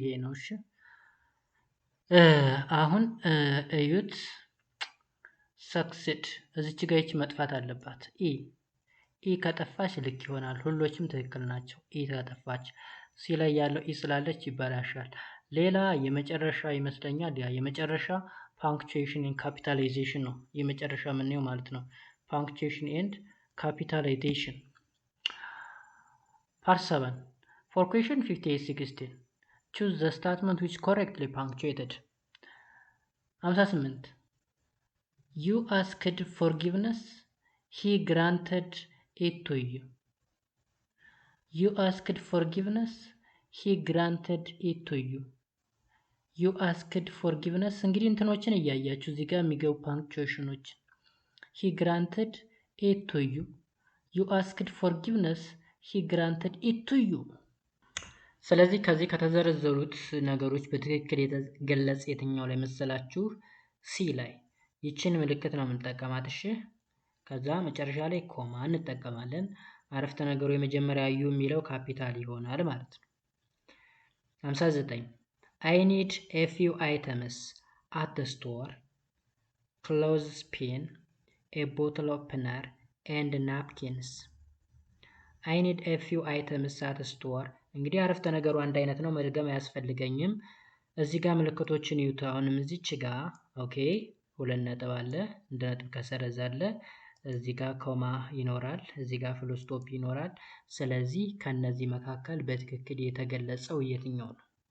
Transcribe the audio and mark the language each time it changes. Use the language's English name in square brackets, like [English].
[Amharic] ይሄ ነው። እሺ አሁን እዩት። ሰክሲድ እዚች ጋር ይቺ መጥፋት አለባት። ኢ ከጠፋች ልክ ይሆናል። ሁሎችም ትክክል ናቸው። ኢ ከጠፋች ሲ ላይ ያለው ኢ ስላለች ይበላሻል። ሌላ የመጨረሻ ይመስለኛል ያ የመጨረሻ ፓንክቹዌሽን ኤንድ ካፒታላይዜሽን ነው የመጨረሻ የምናየው ማለት ነው። ፓንክቹዌሽን ኤንድ ካፒታላይዜሽን ፓርት 7 [English] for question 58-16 choose the statement which correctly punctuated. 58 you asked forgiveness, he granted it to you. You asked forgiveness, he granted it to you. You asked forgiveness [Amharic] እንግዲህ እንትኖችን እያያችሁ እዚህ ጋር የሚገቡ ፓንክቹዌሽኖችን [English] he granted it to you. You asked forgiveness, he granted it to you. [Amharic] ስለዚህ ከዚህ ከተዘረዘሩት ነገሮች በትክክል የተገለጸ የትኛው ላይ መሰላችሁ? ሲ ላይ ይችን ምልክት ነው የምንጠቀማት። እሺ ከዛ መጨረሻ ላይ ኮማ እንጠቀማለን። አረፍተ ነገሩ የመጀመሪያ ዩ የሚለው ካፒታል ይሆናል ማለት ነው። 59 [English] I need a few items at the store. clothespin, a bottle opener and napkins. I need a few items at the store. [Amharic] እንግዲህ አረፍተ ነገሩ አንድ አይነት ነው፣ መድገም አያስፈልገኝም። እዚህ ጋር ምልክቶችን ይዩት። አሁንም እዚች ጋር ኦኬ 2 ነጥብ አለ፣ እንደ ነጥብ ከሰረዝ አለ፣ እዚህ ጋር ኮማ ይኖራል፣ እዚህ ጋር ፉል ስቶፕ ይኖራል። ስለዚህ ከነዚህ መካከል በትክክል የተገለጸው የትኛው ነው?